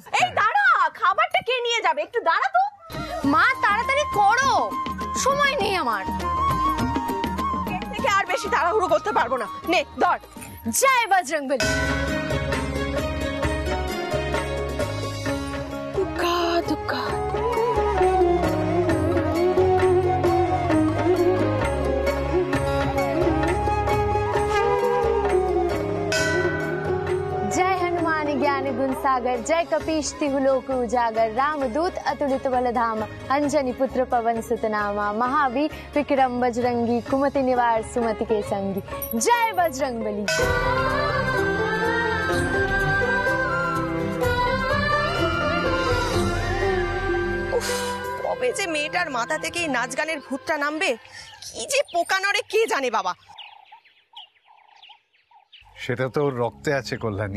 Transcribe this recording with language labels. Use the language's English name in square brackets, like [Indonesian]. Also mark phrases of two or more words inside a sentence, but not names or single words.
[Bangla] এই দাঁড়া, খাবারটা কে নিয়ে যাবে? একটু দাঁড়া তো। মা তাড়াতাড়ি করো, সময় নেই আমার। দেখে আর বেশি তাড়াহুড়ো করতে পারবো না। নে ধর। জয় বজরংবলী। দুঃখা দুঃখা। [Hindi] जय हनुमान ज्ञान गुण सागर, जय कपीश तिहु लोक उजागर, रामदूत अतुलित बल धाम, अंजनी पुत्र पवन सुत नामा, महावीर विक्रम बजरंगी, कुमति निवार सुमति के संगी। जय बजरंगबली। [Bangla] কবে যে মেয়েটার মাথা থেকে এই নাচ গানের ভূতটা নামবে, কি যে পোকা নড়ে কে জানে বাবা। সেটা তো ওর রক্তে আছে কল্যাণী।